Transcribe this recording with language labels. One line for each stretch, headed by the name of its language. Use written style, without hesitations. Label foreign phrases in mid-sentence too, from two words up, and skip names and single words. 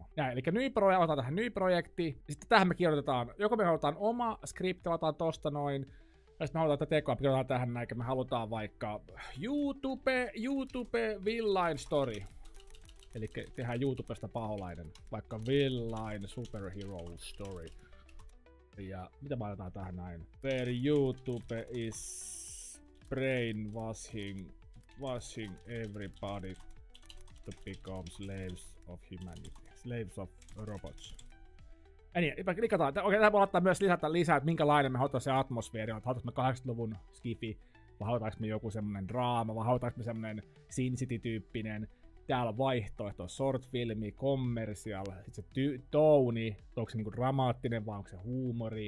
Finnish: Ja, eli otetaan tähän ny-projekti, ja sitten tähän me kirjoitetaan, joko me halutaan oma skripti, otetaan tosta noin, ja sitten me halutaan tätä tekoa, kirjoitetaan tähän näin, me halutaan vaikka YouTube
English: Villain Story.
Finnish: Eli tehdään YouTubesta paholainen, vaikka
English: Villain Superhero Story.
Finnish: Ja mitä me laitetaan tähän näin?
English: Where YouTube is brainwashing everybody to become slaves of humanity. Slaves of robots.
Finnish: Niin, klikataan. Okei, tähän voi ottaa myös lisää, että minkälainen me halutaan se atmosfeeri. Halutaanko me 80-luvun skifi, vai halutaanko me joku semmonen draama, vai halutaanko me semmonen Sin City-tyyppinen. Täällä on vaihtoehto, short-filmi, commercial, sit se touni, onko se niinku dramaattinen vai onko se huumori.